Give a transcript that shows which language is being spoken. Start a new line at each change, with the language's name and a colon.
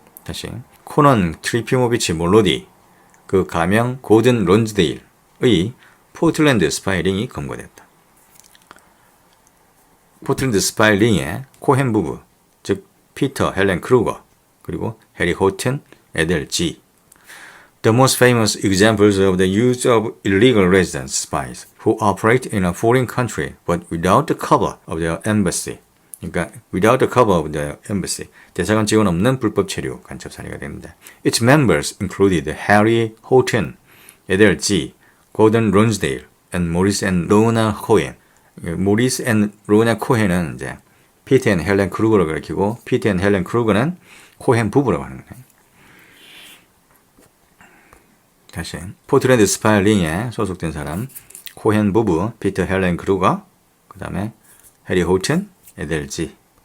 Korean: 다시 코넌 트리피모비치 몰로디, 그 가명 고든 론즈데일의 포틀랜드 스파이링이 검거됐다. 포틀랜드 스파이링의 코헨 부부, 즉 피터, 헬렌 크루거, 그리고 해리 호튼, 에델 지.
English: The most famous examples of the use of illegal resident spies who operate in a foreign country but without the cover of their embassy.
Korean: 그러니까
English: without the cover of the embassy,
Korean: 대사관 지원 없는 불법 체류 간첩 사례가 되는데,
English: its members included Harry Houghton, Edel G, Gordon Lonsdale, and Maurice and Rona Cohen.
Korean: Maurice and Rona Cohen은 이제 피터 앤 헬렌 크루거를 가리키고, 피터 앤 헬렌 크루거는 코헨 부부라고 하는 거예요. 다시 포틀랜드 스파이링에 소속된 사람 코헨 부부, 피터 헬렌 크루거, 그 다음에 해리 호튼, 에델지.